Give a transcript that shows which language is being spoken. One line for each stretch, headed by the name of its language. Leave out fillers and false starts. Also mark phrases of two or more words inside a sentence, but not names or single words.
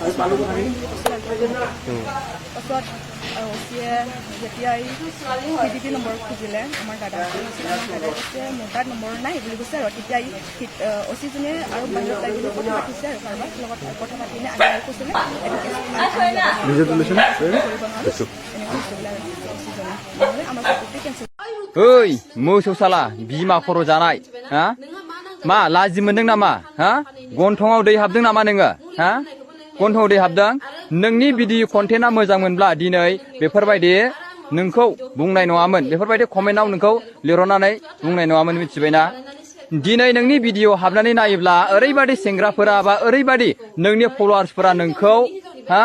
Assamese: পাছত অচিয়ে যেতিয়া এই PDP নম্বৰ খুজিলে আমাৰ দাদাই কৈছে মোৰ তাত নম্বৰ নাই বুলি কৈছে আৰু তেতিয়া অচিজনীয়ে আৰু বাহিৰত যাই বুলি কথা পাতিছে আৰু কাৰোবাৰ লগত কথা পাতিনে আনি কৈছিলে আমাৰ কেঞ্চেল
Bodo: ओइ मोसौ साला बिमा खर' जानाय हा मा लाजि मोनदों नामा हा गन्थङाव दै हाबदों नामा नोङो हा गन्थङाव दै हाबदों नोंनि
English: video content
Bodo: मोजां मोनब्ला दिनै बेफोरबायदि नोंखौ बुंनाय नङामोन बेफोरबायदि कमेन्टआव नोंखौ लिरनानै बुंनाय नङामोन मिथिबायना दिनै नोंनि भिडिअ हाबनानै नायोब्ला ओरैबायदि सेंग्राफोरा बा ओरैबायदि नोंनि फलोवार्सफोरा नोंखौ हा